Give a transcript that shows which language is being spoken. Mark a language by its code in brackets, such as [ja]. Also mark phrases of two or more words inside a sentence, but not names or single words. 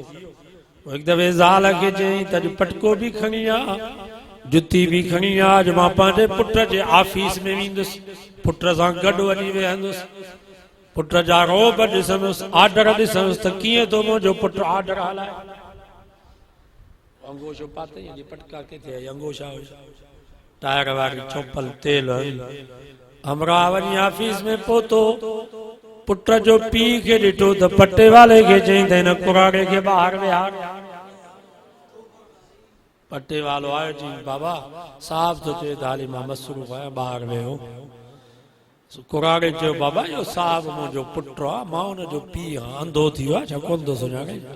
[sd] पोइ हिकु दफ़े ज़ाल खे चयईं त अॼु पटको बि खणी आ, जुती बि खणी आ, अॼु मां पंहिंजे पुट जे ऑफिस में वेंदुसि, पुट सां गॾु वञी वेहंदुसि, पुट जा रोब ॾिसंदुसि, आर्डर ॾिसंदुसि त कीअं थो मुंहिंजो पुटु आर्डर हलाए। अंगोशो पातई, पटका किथे अंगोशा हुया, टायर वारी चौपल तेल हमरा वञी ऑफिस में पहुतो, पुट जो पीउ खे ॾिठो त पटे वाले खे चई त हिन कुराड़े खे ॿाहिरि विहार। पटे वालो आयो, चई बाबा साहब तो चए त हाली मां मसरूफ़ आहियां, ॿाहिरि वियो। कुराड़े चयो बाबा इहो साहब मुंहिंजो पुटु आहे, मां हुनजो पीउ आहियां, अंधो थी वियो आहे छा, कोन थो सुञाणे?